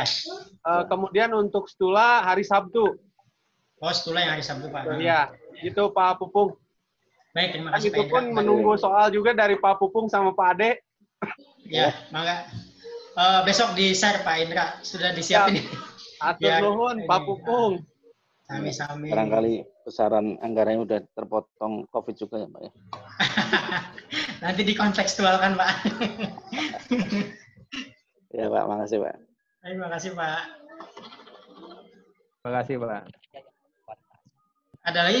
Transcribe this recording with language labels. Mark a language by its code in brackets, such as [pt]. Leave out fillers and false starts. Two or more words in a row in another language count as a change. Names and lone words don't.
[id] Kemudian untuk Stula hari Sabtu. Oh Stula yang hari Sabtu Pak. Iya, itu Pak Pupung. Baik, terima kasih Pak Indra. Itu pun menunggu soal juga dari Pak Pupung sama Pak Ade. Ya, mangga. Besok di-share Pak Indra, sudah disiapin. [su] Atur nuhun Pak Pupung. Sami-sami. [id] Barangkali besaran anggarannya udah terpotong COVID juga ya Pak ya. Nanti dikontekstualkan Pak. Ya Pak, makasih Pak. Terima kasih Pak. Terima kasih Pak. Ada lagi?